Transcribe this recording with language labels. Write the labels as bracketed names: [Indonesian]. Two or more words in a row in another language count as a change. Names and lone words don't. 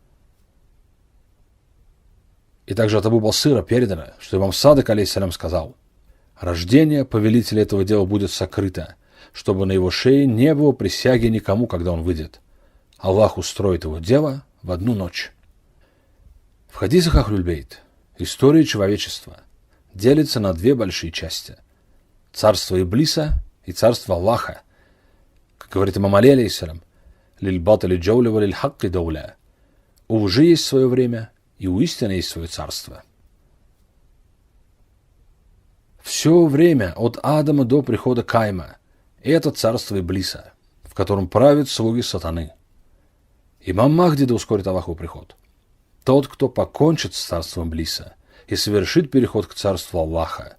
[Russian] И также от Абу Басыра передано, что имам Садык, алейхиссалям, сказал: «Рождение повелителя этого дела будет сокрыто, чтобы на его шее не было присяги никому, когда он выйдет. Аллах устроит его дело в одну ночь». В хадисах Ахлюль-Бейт история человечества делится на две большие части: царство Иблиса и царство Аллаха. Как говорит имам Али, алейхиссалям, [Arabic] «للباطل جولة وللحق دولة». [Russian] У лжи есть свое время, и у истины есть свое царство. Все время от Адама до прихода Каима – это царство Иблиса, в котором правят слуги сатаны. Имам Махди, да ускорит Аллах его приход, тот, кто покончит с царством Иблиса и совершит переход к царству Аллаха.